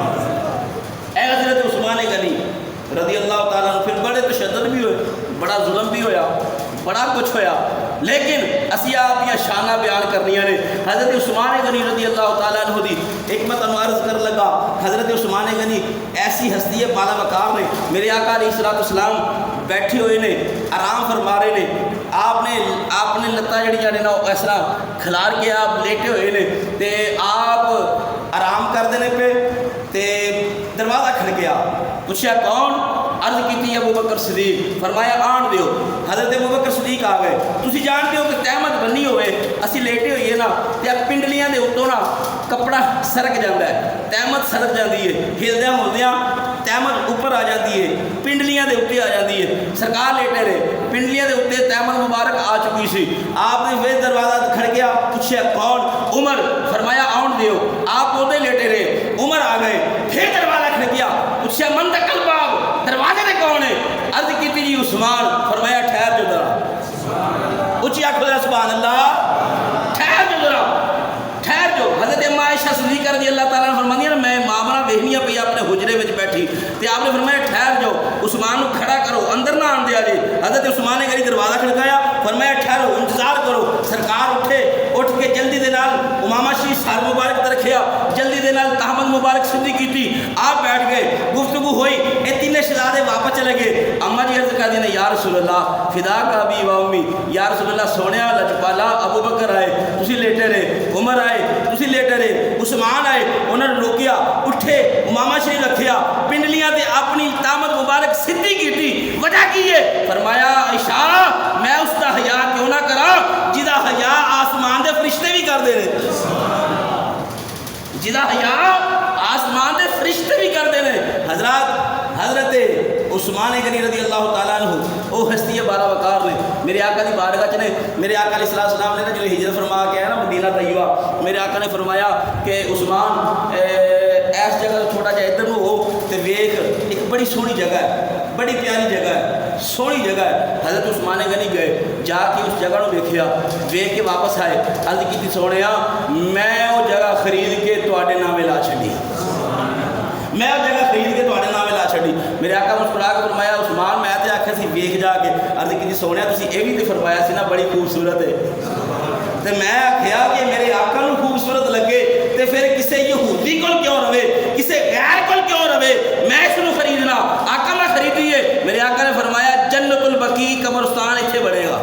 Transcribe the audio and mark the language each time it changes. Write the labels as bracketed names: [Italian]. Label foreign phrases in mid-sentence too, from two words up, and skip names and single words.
[Punjabi] اے حضرت عثمان غنی [Arabic] رضی اللہ تعالیٰ عنہ، [Punjabi] پھر بڑے تشدد بھی ہوئے، بڑا ظلم بھی ہویا، بڑا کچھ ہویا، لیکن اسی آپ دیا شانہ بیان کرنی نے۔ حضرت عثمان غنی [Arabic] رضی اللہ تعالیٰ عنہ [Punjabi] دی حکمت عرض کر لگا۔ حضرت عثمان غنی ایسی ہستی ہے بالا وقار نے، میرے آقا [Arabic] علیہ السلام [Punjabi] بیٹھے ہوئے نے، آرام فرما رہے نے، آپ نے لتاں جڑیاں نے نا اس طرح کھلار کے آپ لیٹے ہوئے نے تے آپ آرام کر دینے پہ تے دروازہ کھڑکیا، پوچھا کون؟ عرض کی ابو بکر صدیق، فرمایا آن دیو۔ حضرت ابو بکر صدیق آ گئے۔ تسی جانتے ہو کہ تہمت بنی ہوئے اسی لیٹے ہوئیے نا تے پنڈلیاں دے اتوں نا کپڑا سرک جاتا ہے، تہمت سرک جاتی ہے، ہلدیاں ہلدیاں تہمت اوپر آ جاتی ہے، پنڈلیاں دے اتنے آ جاتی ہے۔ سرکار لیٹے رہے، پنڈلیاں دے اتنے تہمت مبارک آ چکی سی۔ آپ نے پھر دروازہ کھڑکیا، پوچھا کون؟ عمر، فرمایا آن دیو۔ آپ ادھر لیٹے رہے، عمر آ گئے، پھر دروازہ کھڑکیا، پوچھا [Arabic] من دکل باب، [Punjabi] دروازے میں کون ہے؟ عرض کی جی عثمان، فرمایا ٹھہر جو ذرا، اچھی آنکھوں ذرا [Arabic] سبحان اللہ، [Punjabi] ٹھہر جو ذرا، ٹھہر جو۔ حضرت اما عائشہ صدیقہ [Arabic] رضی اللہ تعالیٰ عنہ [Punjabi] فرماندی ہے میں مامنا ویکھنی پئی اپنے حجرے وچ بیٹھی تے آپ نے فرمایا ٹھہر جاؤ، عثمان نو کھڑا کرو، اندر نہ آن دیا جی۔ [Urdu] حضرت عثمان نے غنی دروازہ کھڑکایا، فرمایا ٹھہرو، انتظار کرو۔ [Punjabi] سرکار اٹھ کے جلدی دے نال امامہ شریف سر مبارک تے رکھیا، جلدی دے نال تحمد مبارک سدھی کیتی، آپ بیٹھ گئے، گفتگو ہوئی، اے تینے شہزادے واپس چلے گئے۔ اما جی عرض کر دی نے [Arabic] یا رسول اللہ فدا کا ابی و امی، یا رسول اللہ [Punjabi] سونیا لجپالا ابو بکر آئے تسی لیٹے رہے، عمر آئے تسی لیٹے رہے، عثمان آئے انہوں نے روکیا، اٹھے امامہ شریف رکھیا، پنڈلیاں تے اپنی تحمد مبارک سدھی کیتی، وجہ کی ہے؟ فرمایا عائشہ میں اس دا حیا کیوں نہ کرا جدا حیا آسمان دے فرشتے بھی کر دے رہے، جدا حیا آسمان دے فرشتے بھی کر دے رہے۔ حضرت عثمان غنی [Arabic] رضی اللہ تعالیٰ عنہ [Punjabi] وہ ہستی بالا وقار نے، میرے آقا دی بارگاہ چ نے، میرے آقا [Arabic] علیہ السلام [Punjabi] نے جو ہجرت فرما کے آیا نا مدینہ طیبہ، میرے آقا نے فرمایا کہ عثمان ایس جگہ چھوٹا جا ادھر ہو تے ویکھ ایک بڑی سونی جگہ ہے، بڑی پیاری جگہ ہے، سونی جگہ ہے۔ حضرت عثمان غنی گئے، جا کے اس جگہ کو دیکھیا، ویکھ کے واپس آئے، عرض کی سونیا میں وہ جگہ خرید کے تواڈے نامے لا چھڈی، میں وہ جگہ خرید کے تواڈے نامے لا چھڈی۔ میرے آقا مسکرا کے فرمایا عثمان میں تے آکھیا سی ویکھ جا کے، عرض کی سونیا تسی اے بھی تے فرمایا سی نا بڑی خوبصورت ہے، تے میں آکھیا کہ میرے آقا نو خوبصورت لگے تے پھر کسے یہودی کول کیوں رہے، کسے غیر کول کیوں رہے، میں اس نو خریدنا، آقا میں خریدی ہے۔ میرے آقا نے فرمایا جنت البقیع قبرستان ایتھے بنے گا۔